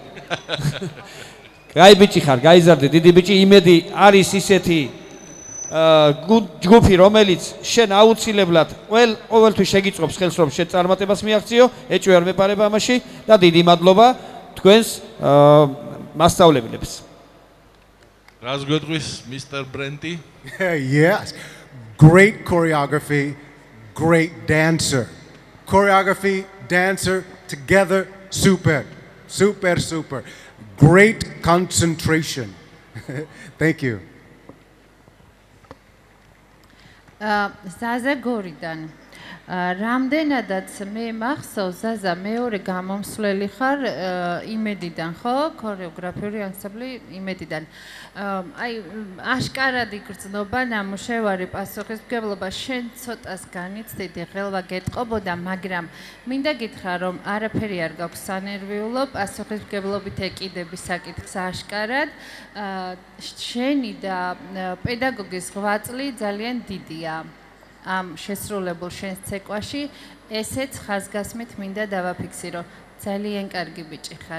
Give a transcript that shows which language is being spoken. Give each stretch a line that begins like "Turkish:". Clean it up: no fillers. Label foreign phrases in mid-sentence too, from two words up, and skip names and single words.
Georgian: გაი ბიჭი ხარ, გაიზარდე დიდი ბიჭი, იმედი არის ისეთი ჯგუფი რომელიც შენ აუცილებლად ყოველთვის შეგიწყობს ხელს რომ შენ წარმატებას მიაღწიო, ეჭვი არ მეპარება ამაში და დიდი მადლობა თქვენს მასწავლებლებს. რას გვეტყვის Mr. Brenti?
English: Yes. Great choreography, great dancer. Choreography, dancer together, super. Super, super. Great concentration. Thank you.
Georgian: ზაზა გორიდან რამდენადაც მე მახსოვს ზაზა მეორე გამომსვლელი ხარ იმედიდან ხო ქორეოგრაფიული ანსამბლი იმედიდან აი აშკარად იგრძნობა ნამუშევარი პასუხისმგებლობა შენ ცოტას განიცდიდი ხელვა გეტყობოდა მაგრამ მინდა გითხრა რომ არაფერი არ გაქვს სანერვიულო პასუხისმგებლობით ეკიდების საკითხს აშკარად შენი და პედაგოგის ღვაწლი ძალიან დიდია ამ შესრულებულ შენს ცეკვაში ესეც ხაზგასმით მინდა დავაფიქსირო ძალიან კარგი ბიჭი ხარ